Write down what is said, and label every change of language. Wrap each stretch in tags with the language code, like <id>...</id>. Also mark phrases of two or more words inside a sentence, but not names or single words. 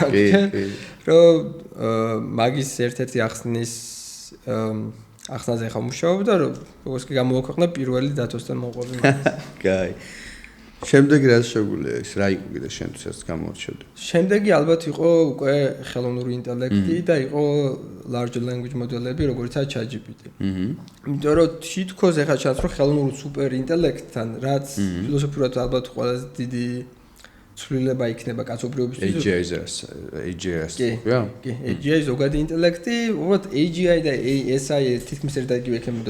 <ka>რომ მაგის ერთ-ერთი ახსნის ახსნაზე ხა მუშაობ და როგორც კი გამოვაქვეყნა პირველი დათოსთან მოყვები. კაი. შემდეგი რაც შეგვიძლია ის რა იყო კიდე შენთვისაც გამორჩევდი. შემდეგი ალბათ იყო უკვე ხელოვნური ინტელექტი და იყო</ka> <en>large language model-</en> <ka>ები, როგორიცაა ChatGPT. იმიტომ რომ თითქოს ეხლა ჩანს რომ ხელოვნური სუპერ ინტელექტთან, რაც ფილოსოფიურად ალბათ ყველაზე დიდი ცვლილება იქნება კაცობრიობისთვის. AGI-ია? კი, AGI ზოგადი ინტელექტი, უბრალოდ AGI და ASI თითქმის ერთად იქნება.</ka>